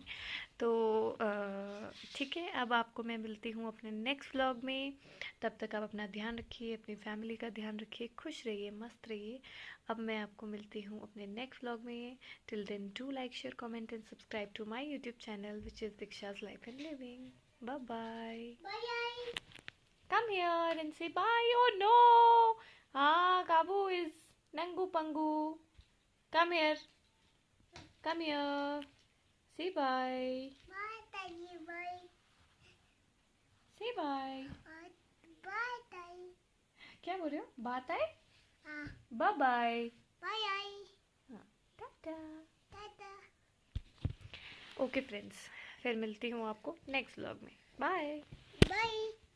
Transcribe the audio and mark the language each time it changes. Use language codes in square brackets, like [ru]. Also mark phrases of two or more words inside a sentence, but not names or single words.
[hi] तो ठीक है, अब आपको मैं मिलती हूँ अपने [en] next vlog [hi] में। तब तक आप अपना ध्यान रखिए, अपनी फैमिली का ध्यान रखिए, खुश रहिए, मस्त रहिए। अब मैं आपको मिलती हूँ अपने [en] next vlog [hi] में। [en] till then do like, share, comment and subscribe to my YouTube channel which is Diksha's life and living. bye bye. Come here and say bye. Oh no! Ah, Kabu is Nangu Pangu. Come here. Come here. Say bye. Bye, Daddy. Bye. Say bye. Bye, Daddy. [hi] क्या बोल रहे हो? बात आए? हाँ. [en] Bye bye. Bye. [hi] टाटा। [en] Tata. OK friends, [hi] फिर मिलती हूँ आपको [en] next vlog [hi] में। [en] बाय। Bye.